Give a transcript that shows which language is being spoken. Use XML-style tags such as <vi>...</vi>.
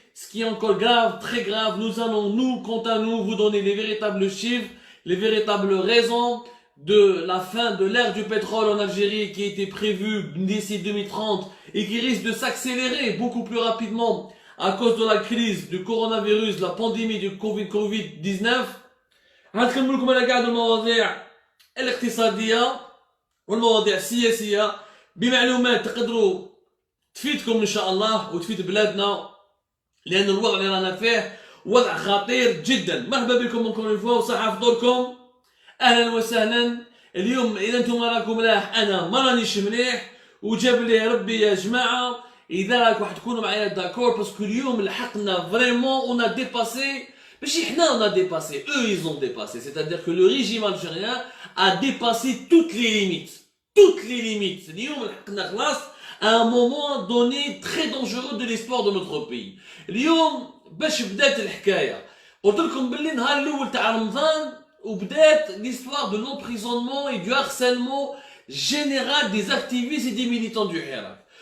<fr>Ce qui est encore grave, très grave. Nous allons, quant à nous, vous donner les véritables chiffres, les véritables raisons de la fin de l'ère du pétrole en Algérie qui a été prévue d'ici 2030 et qui risque de s'accélérer beaucoup plus rapidement à cause de la crise du coronavirus, la pandémie du Covid-19.</fr> <ar>هنتكلم لكم على قاعدة المواضيع الاقتصادية والمواضيع السياسية بمعلومات تقدروا تفيدكم إن شاء الله وتفيد بلادنا، لأن الوضع اللي رانا فيه وضع خطير جدا. مرحبا بكم اونكور فوا وصحة فطوركم. أهلا وسهلا. اليوم إذا أنتم راكم ملاح أنا ما رانيش مليح وجاب لي ربي يا جماعة. إذا راكم راح تكونوا معايا داكور باسكو اليوم لحقنا فريمون اون ا ديباسي. ماشي حنا</ar> <fr>اون ا ديباسي، eux ils ont dépassé. C'est-à-dire que le régime algérien a dépassé toutes les limites. Toutes les limites.</fr> <ar>اليوم لحقنا خلاص</ar> <fr>à un moment donné très dangereux de l'histoire de notre pays.</fr> <ar>اليوم باش بدات الحكايه قلت لكم باللي نهار الاول تاع رمضان وبدات</ar> <fr>l'histoire de l'emprisonnement et du harcèlement général des activistes et des militants du Hirak.</fr>